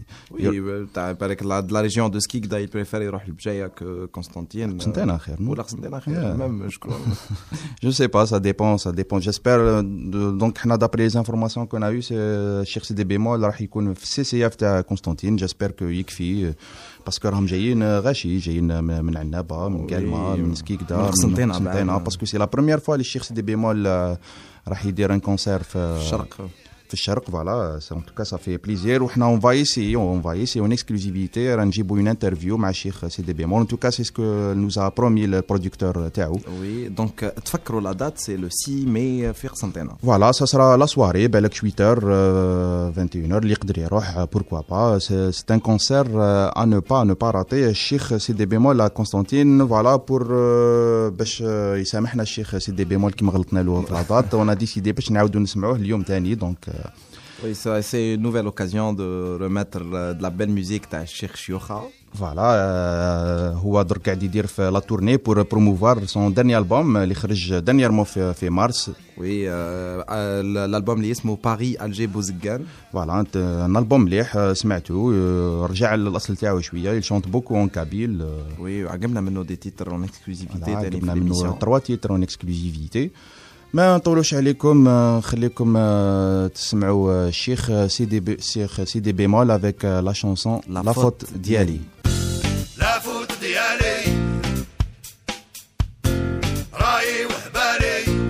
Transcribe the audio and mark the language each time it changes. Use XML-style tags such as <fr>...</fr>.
<fr>Oui, avec la région de Skikda, il préfère aller à Bjaïa que Constantine. C'est un acher, non? Ou la c'est un acher, même, je crois. Je ne sais pas, ça dépend. J'espère. Donc, d'après les informations qu'on a eues, c'est Cheikh Sidi Bémol, il va être à CCF à Constantine. J'espère que Yikfi. Parce que</fr> <ar>Ram Jayin, Rashi, Jayin, من عنابة, من قلما, من سكيكدار, من قسنطينة.</ar> <fr>Parce que c'est la première fois que le Cheikh Sidi Bémol va faire un concert</fr> <ar>في الشرق.</ar> <fr>Voilà, en tout cas, ça fait plaisir. Et on va essayer, en exclusivité, on va faire une interview avec le Cheikh Sidi Bémol. En tout cas, c'est ce que nous a promis le producteur Théo. Oui, donc, tu penses que la date, c'est le 6 mai,</fr> <ar>في قسنطينة.</ar> <fr>Voilà, ça sera la soirée, بالك 8h, 21h,</fr> <ar>اللي يقدر يروح,</ar> <fr>pourquoi pas. C'est un concert à ne pas rater. Cheikh Sidi Bémol à Constantine, voilà, pour.</fr> <ar>باش يسامحنا الشيخ Sidi Bémol</ar> <fr>qui m'a</fr> <ar>غلطنا له في</ar> <fr>la date. On a décidé,</fr> <ar>باش نعاودو نسمعوه اليوم تاني, donc.</ar> <fr>Oui, c'est une nouvelle occasion de remettre de la belle musique de Cheikh Chioha. Voilà, il est en train de faire la tournée pour promouvoir son dernier album, qui sort dernièrement en mars. Oui, l'album qui s'appelle Paris Alger Bouzgan. Voilà, c'est un album qui s'est écouté, il chante beaucoup en kabyle. Oui, il a mis des titres en exclusivité. Il a mis trois titres en exclusivité.</fr> <ar>ما نطولوش عليكم خليكم تسمعوا الشيخ سيدي بيمول</ar> <fr>avec la chanson La faute</fr> <ar>ديالي.</ar> <fr>La faute</fr> <ar>ديالي راي وحبالي.</ar>